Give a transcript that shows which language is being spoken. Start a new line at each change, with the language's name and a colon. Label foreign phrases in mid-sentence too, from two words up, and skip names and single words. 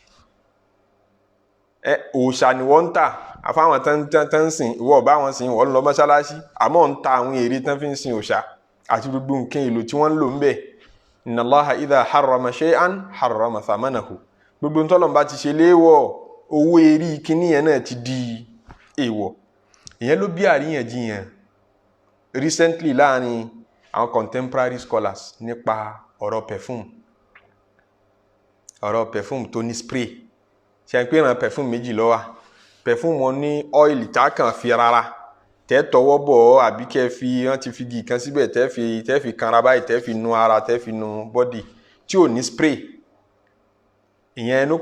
Yoruba: òòṣà ni wọ́n ń tà àfáwọn tán ń sìn ìwọ ọba wọn sìn wọ́n lọ mọ́ṣáláṣí àmọ́ ń ta àwọn èrè tán fi ń sin òòṣà àti gbogbo nǹkan èlò tí wọ́n ń lò ń bẹ̀
Arabic: إن الله إذا حرم شيئا حرم ثمنه
Yoruba: gbogbo ntọ́lọ́n bá ti ṣe léèwọ̀ owó erí kíní yẹn náà ti di èèwọ̀ ìyẹn ló bí àríyànjiyàn recently láàrin àwọn
English: contemporary scholars
Yoruba: nípa ọ̀rọ̀ perfume tó ní spray ṣe ń pè ràn perfume méjì ló wà perfume wọn ní oil tá kàn fi rárá tẹ́ tọwọ́ bọ̀ àbí kẹ́ fi wọ́n ti fi igi kan síbẹ̀ tẹ́ fi kanra báyìí tẹ́ fi nu ara tẹ́ fi nu body tí ò ní spray ìyẹn ẹnu